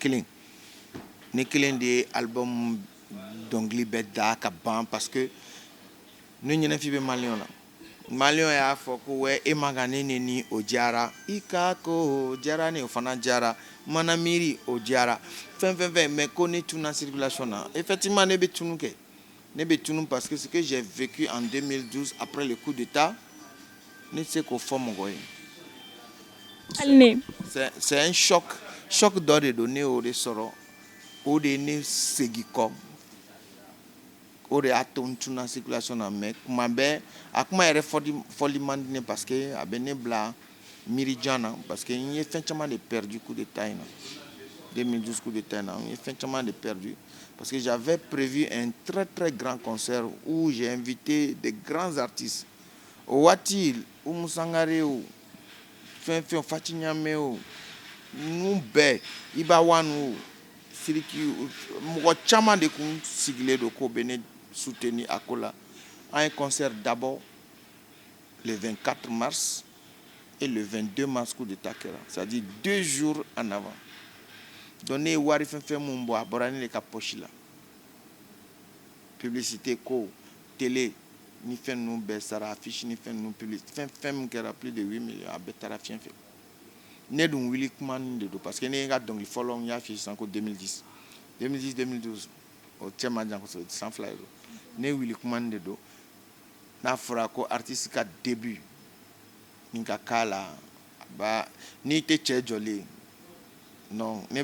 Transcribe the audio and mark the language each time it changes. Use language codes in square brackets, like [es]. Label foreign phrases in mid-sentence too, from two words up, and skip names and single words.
[bm] kelen de ye album dɔnkili bɛɛ da ka ban [fr] parce que ne ɲɛnɛfin bɛ maliyɛn na maliyɛn y'a fɔ ko wɛ e ma kan ne ni o diyara i ka ko o diyara ne o fana diyara mana miiri o diyara fɛn mais ko ne tununa circulation na effectivement ne bɛ tunu kɛ ne bɛ tunu parce que ce que j'ai vécu en 2012 après le coup d'état [bm] ne tɛ se k'o fɔ mɔgɔ ye. [fr] C'est un choc [bm] dɔ de don ne y'o de sɔrɔ o de ye ne segin kɔ o de y'a to n tununa circulation na mais kuma bɛɛ a kuma yɛrɛ fɔli man di ne [fr] parce que [bm] a bɛ ne bila miirijan na [fr] parce que [bm] n ye fɛn caman de [fr] perdu coup [bm] d'état in na 2012 [fr] coup d'état [bm] in na n ye fɛn caman de perdu [fr] parce que j'avais prévu un très très grand concert où j'ai invité des grands artistes [bm] o waati Oumou Sangaré o fɛn Fati Ɲame o ninnu bɛɛ Iba Wan o Sidiki mɔgɔ caman de kun sigilen don k'o bɛ ne soutenir a ko la an ye [fr] concert d'abord le 24 mars et le 22 mars coup d'état [bm] kɛra [fr] c'est-à-dire 2 jours en avant [bm] donc ne ye wari fɛn mun bɔ a bɔra ne de ka poche la publicité ko télé ni fɛn ninnu bɛɛ sara affiche ni fɛn ninnu publicité fɛn min kɛra [fr] plus de 8 millions [bm] a bɛɛ taara fiɲɛ fɛ ne dun wuli kuma nin de don parce que ne ye n ka dɔnkili fɔlɔ n y'a f'i ye sisan ko 2010 2012 o cɛ man jan kosɛbɛ san fila de don ne wuli kuma nin de don n'a fɔra ko artiste ka début nin ka k'a la n'i tɛ cɛ jɔlen non ne